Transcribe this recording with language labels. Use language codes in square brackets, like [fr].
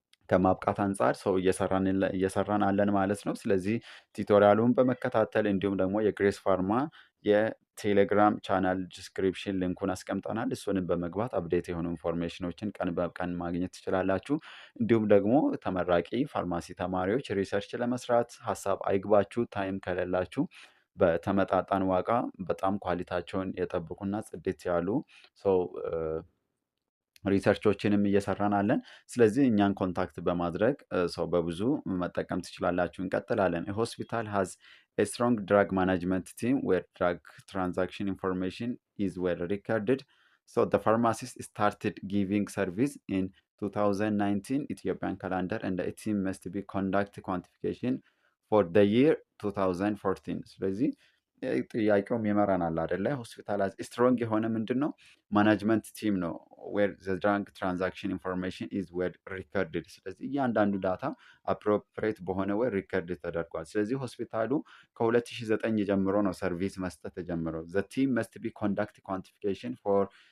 [am] ከማብቃት አንጻር ሰው እየሰራን አለን ማለት ነው። ስለዚህ ቱቶሪያሉን በመከታተል እንዲሁም ደግሞ የግሬስ ፋርማ የቴሌግራም ቻናል ዲስክሪፕሽን ሊንኩን አስቀምጠናል። እሱንም በመግባት አፕዴት የሆኑ ኢንፎርሜሽኖችን ቀን በቀን ማግኘት ትችላላችሁ። እንዲሁም ደግሞ ተመራቂ ፋርማሲ ተማሪዎች ሪሰርች ለመስራት ሀሳብ አይግባችሁ። ታይም ከሌላችሁ በተመጣጣን ዋጋ በጣም ኳሊቲያቸውን የጠብቁና ጽድት ያሉ ሰው ሪሰርቾችንም እየሰራን አለን። ስለዚህ እኛን ኮንታክት በማድረግ ሰው በብዙ መጠቀም ትችላላችሁ። እንቀጥላለን። [en] ሆስፒታል ሃዝ a strong drug management team where drug transaction information is well recorded. So the pharmacist started giving service in 2019 Ethiopian calendar and the team must be conduct quantification for the year 2014. [am] ስለዚህ ጥያቄውም ይመራናል አይደለ? ሆስፒታል ስትሮንግ የሆነ ምንድን ነው ማናጅመንት ቲም ነው [en] ዌር ዘ ድራግ ትራንዛክሽን ኢንፎርሜሽን ኢዝ ዌል ሪከርድድ። [am] ስለዚህ እያንዳንዱ ዳታ አፕሮፕሬት በሆነ ወይ ሪከርድ ተደርጓል። ስለዚህ ሆስፒታሉ ከ2009 ጀምሮ ነው ሰርቪስ መስጠት ተጀምረው። [en] ዘ ቲም መስት ቢ ኮንዳክት ኳንቲፊኬሽን ፎር